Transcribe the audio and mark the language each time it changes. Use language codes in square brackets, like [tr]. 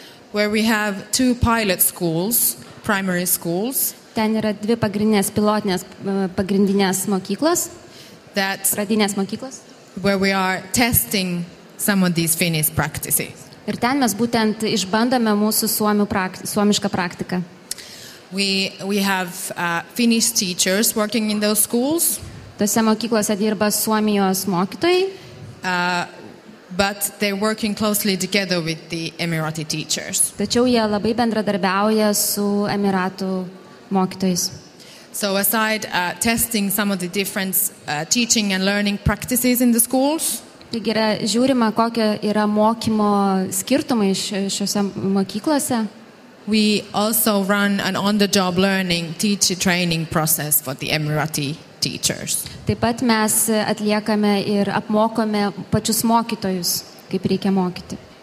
[en] Where we have 2 pilot schools, primary schools. [lt] Ten yra 2 pagrindinės mokyklos, pradinės mokyklos. [en] Where we are testing some of these Finnish practices. [lt] Ir ten mes būtent išbandome mūsų suomišką praktiką. [en] We have Finnish teachers working in those schools. [lt] Tose mokyklose dirba Suomijos mokytojai. [en] But they're working closely together with the Emirati teachers. [lt] Tačiau jie labai bendradarbiauja su Emiratų mokytojais. [en] So aside testing some of the different teaching and learning practices in the schools, [lt] Taigi yra žiūrima, kokie yra mokymo skirtumai šiuose mokyklose. [en] we also run an on-the-job learning teacher training process for the Emirati teachers. [lt] Taip pat mes atliekame ir apmokome pačius mokytojus, kaip reikia mokyti.